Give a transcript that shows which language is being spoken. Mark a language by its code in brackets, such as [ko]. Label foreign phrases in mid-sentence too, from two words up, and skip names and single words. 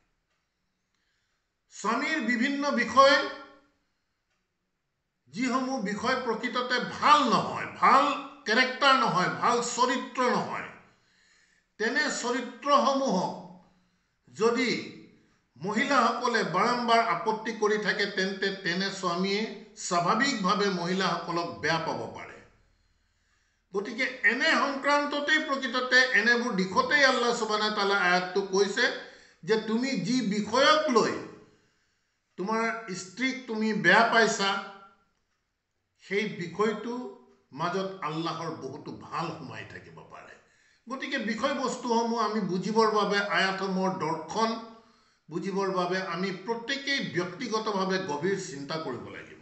[as] স্বামীৰ বিভিন্ন বিষয় যিসমূহ বিষয় প্ৰকৃততে ভাল নহয়, ভাল কেৰেক্টাৰ নহয়, ভাল চৰিত্ৰ নহয়, তেনে চৰিত্ৰসমূহক যদি মহিলাসকলে বাৰম্বাৰ আপত্তি কৰি থাকে তেন্তে তেনে স্বামীয়ে স্বাভাৱিকভাৱে মহিলাসকলক বেয়া পাব পাৰে। গতিকে এনে সংক্ৰান্ততেই প্ৰকৃততে এনেবোৰ দিশতেই [ar] الله سبحانه وتعالى [as] আয়াতটো কৈছে যে তুমি যি বিষয়ক লৈ তোমাৰ স্ত্ৰীক তুমি বেয়া পাইছা সেই বিষয়টো মাজত আল্লাহৰ বহুতো ভাল সোমাই থাকিব পাৰে। গতিকে বিষয়বস্তুসমূহ আমি বুজিবৰ বাবে আয়াতসমূহৰ দৰ্শন বুজিবৰ বাবে আমি প্ৰত্যেকেই ব্যক্তিগতভাৱে গভীৰ চিন্তা কৰিব লাগিব।